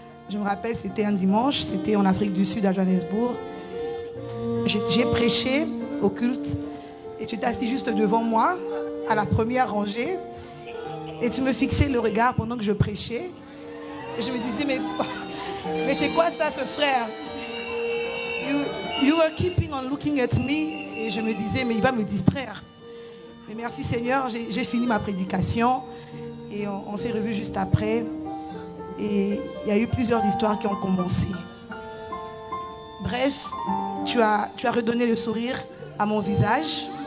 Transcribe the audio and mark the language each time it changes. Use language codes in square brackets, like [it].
[fr] Je me rappelle, c'était un dimanche, c'était en Afrique du Sud à Johannesburg. J'ai prêché au culte et tu t'es assis juste devant moi, à la première rangée, et tu me fixais le regard pendant que je prêchais. Et je me disais, mais c'est quoi ça, ce frère? [en] You were keeping on looking at me. [fr] Et je me disais, mais il va me distraire. Mais merci Seigneur, j'ai fini ma prédication et on s'est revus juste après. Et il y a eu plusieurs histoires qui ont commencé. Bref, tu as redonné le sourire à mon visage.